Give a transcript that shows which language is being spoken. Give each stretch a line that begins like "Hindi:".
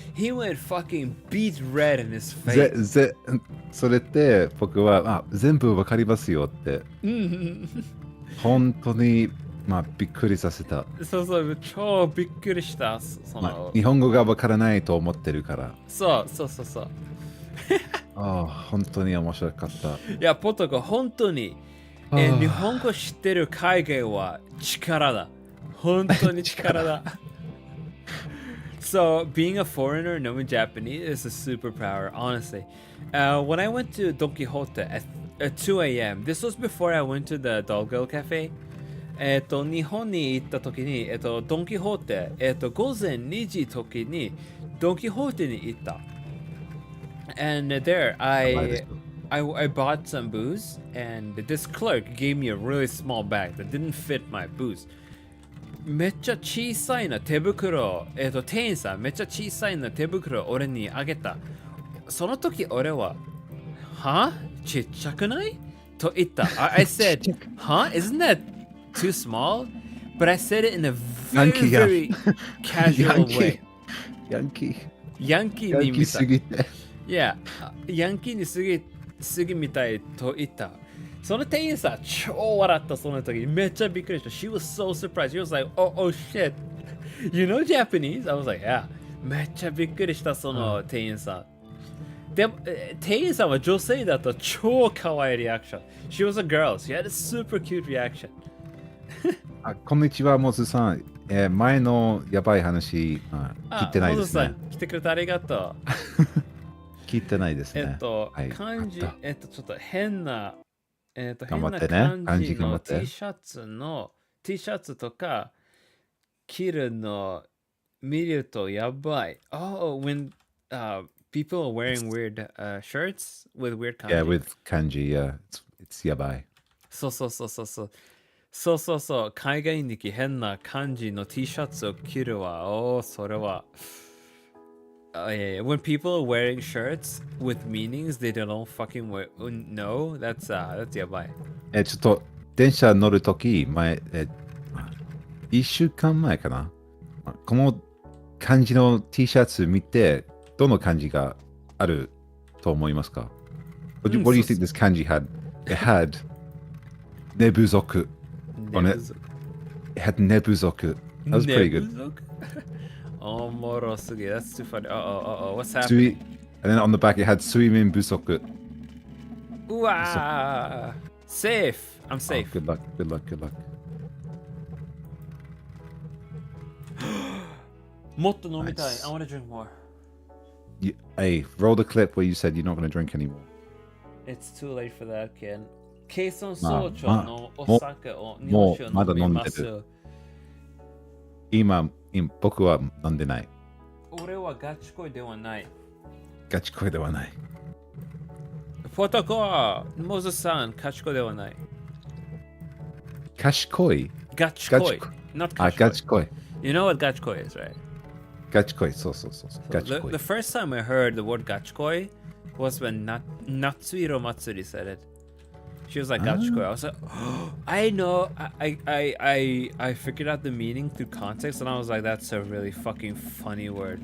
English: He went fucking beet red in his face.
Japanese: それって僕は全部わかりますよって。本当にびっくりさせた。そう、超びっくりした。日本語がわからないと思ってるから。そう。本当に面白かった。いや、ポトコ、本当に。日本語知ってる海外は力だ。本当に力だ。
English: So, being a foreigner knowing Japanese is a superpower, honestly. When I went to Don Quixote at 2 a.m., this was before I went to the Doggo Cafe.
Japanese: 日本に行った時に、ドン・キホーテ、午前2時時にドン・キホーテに行った。
English: And there, I bought some booze, and this clerk gave me a really small bag that didn't fit my booze.
Japanese: めっちゃ小さいな手袋、店員さんめっちゃ小さいな手袋を俺にあげた。その時俺は、ちっちゃくないと言った。
English: I said, isn't that too small? But I said it in a very casual way.
Japanese: ヤンキに見た。すぎて。 Yeah, ヤンキーにすぎみたいと言った。その店員さん超笑った。その時めっちゃびっくりした。
English: She was so surprised. She was like, oh shit. You know Japanese? I was like, yeah.
Japanese: めっちゃびっくりした。その店員さん。でも、店員さんは女性だと超可愛いリアクション。
English: She was a girl. She had a super cute reaction.
Japanese: こんにちは、モズさん。前のやばい話、聞いてないですね。モズさん、来てくれてありがとう。聞いてないですね。漢字、ちょっと変な、頑張ってね。漢字の T シャツとか着るの見るとやばい。
English: Oh, when People are wearing weird shirts with weird kanji. Yeah, with kanji, yeah. It's yabai.
Japanese: そうそうそうそうそう。そうそうそう。海外にき変な漢字の T シャツを着るわ。おお、それは。Yeah, yeah.
English: When people are wearing shirts with meanings they don't fucking know, that's やばい。
Japanese: ちょっと、電車乗るとき、1週間前かな。この漢字の T シャツ見て、どの漢字があると思いますか？
English: What do you think this kanji had? It had 寝不足 on it. It had 寝不足.That was pretty good.
Japanese: おもろすぎ。
English: That's too funny. What's happening? And then on the back it had 睡眠不足. うわー Safe. I'm safe. Good luck, good luck, good luck.
Japanese: もっと飲みたい。
English: Nice. I want to drink more. Hey, roll the clip where you said you're not going to drink anymore. It's too late for that, Ken.
Japanese: ケイソン総長のお酒を日も本酒をうまだ飲んでまする。今僕は飲んでない。俺はガチ恋ではない。ガチ恋ではない。フォトコモズさん、ガチ恋ではない。賢いガチ恋。Not あ、ガチ恋。
English: You know what ガチ恋 is, right?
Japanese: ガチ恋、そうそうそう。ガチ恋。
English: The first time I heard the word ガチ恋 was when Natsuhiro Matsuri said it. She was like, Gachikoi. I was like, oh, I know. I figured out the meaning through context, and I was like, that's a really fucking funny word.